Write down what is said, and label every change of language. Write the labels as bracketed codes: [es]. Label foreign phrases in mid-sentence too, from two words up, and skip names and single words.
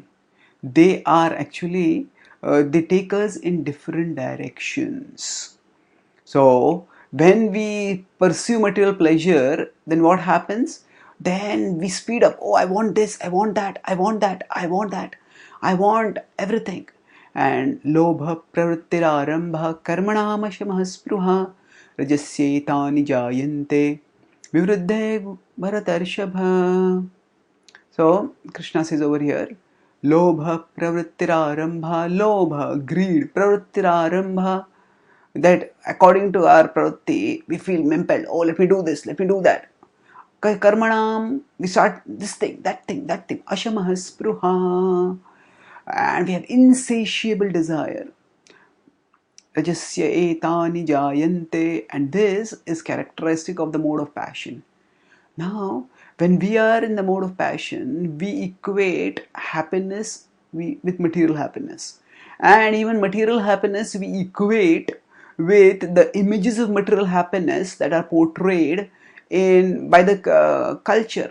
[en] They are actually they take us in different directions. So when we pursue material pleasure, then what happens? Then we speed up. Oh, I want this, I want that, I want that, I want that, I want everything. [sa] And लोभ प्रवृत्तिरारम्भ कर्मणामशमः स्पृहा रजस्येतानि जायन्ते विवृद्धे भरतर्षभ. [en] So Krishna says over here, [sa] लोभ प्रवृत्तिरारम्भ, लोभ, greed, pravrittirarambha, [en] that according to our pravritti, we feel impelled. Oh, let me do this, let me do that. Karmanam, we start this thing, that thing, that thing. [sa] अशमः स्पृहा. [en] And we have insatiable desire. [sa] रजस्य एतानि जायन्ते. [en] And this is characteristic of the mode of passion. Now, when we are in the mode of passion, we equate happiness with material happiness. And even material happiness we equate with the images of material happiness that are portrayed by the culture.